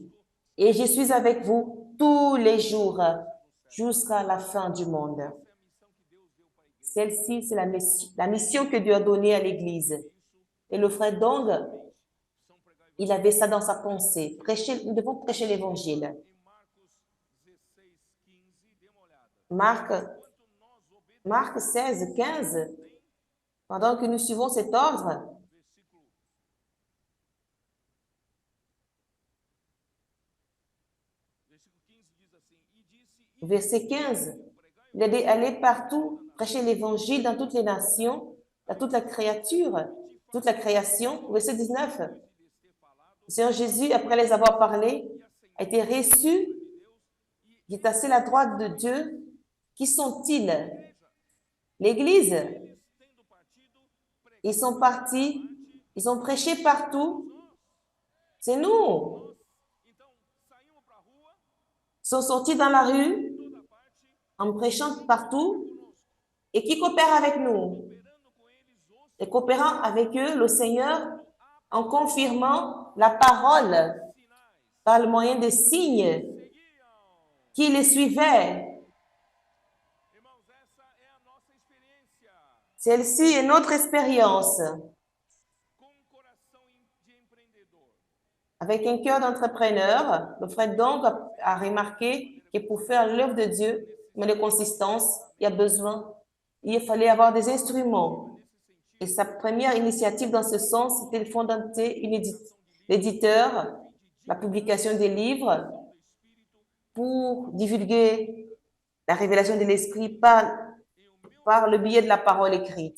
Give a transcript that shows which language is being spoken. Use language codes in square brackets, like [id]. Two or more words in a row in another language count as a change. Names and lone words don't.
[fr] Et je suis avec vous tous les jours jusqu'à la fin du monde. Celle-ci, c'est la mission que Dieu a donnée à l'Église. Et le frère Dong, il avait ça dans sa pensée. Nous devons prêcher l'Évangile. [pt] em Marcos 16, 15, dê uma olhada. [fr] Marc 16, 15, pendant que nous suivons cet ordre, [pt] versículo 15 diz assim, e disse, [fr] verset 15, il a dit, allez partout, prêcher l'Évangile dans toutes les nations, dans toute la créature, toute la création. Verset 19, le Seigneur Jésus, après les avoir parlé, a été reçu, il est assis à la droite de Dieu. Qui sont-ils? L'Église. [pt] tendo partido, [fr] Ils sont partis, ils ont prêché partout. C'est nous. [pt] então saímos para a rua, [fr] Ils sont sortis dans la rue [pt] toda parte, [fr] en prêchant partout. Et qui coopère avec nous? [pt] operando com eles os [fr] Et coopérant avec eux, le Seigneur, en confirmant la parole [pt] sinais. [fr] par le moyen de signes [pt] Seguiam. [fr] qui les suivaient. [pt] Irmãos, essa é a nossa experiência. [fr] Celle-ci est notre expérience. [pt] Com um coração de empreendedor. [fr] Avec un cœur d'entrepreneur, le frère Dong a remarqué que pour faire l'œuvre de Dieu, mais de consistance, il fallait avoir des instruments. Et sa première initiative dans ce sens, c'était de fonder l'éditeur, la publication des livres, pour divulguer la révélation de l'Esprit par le biais de la parole écrite.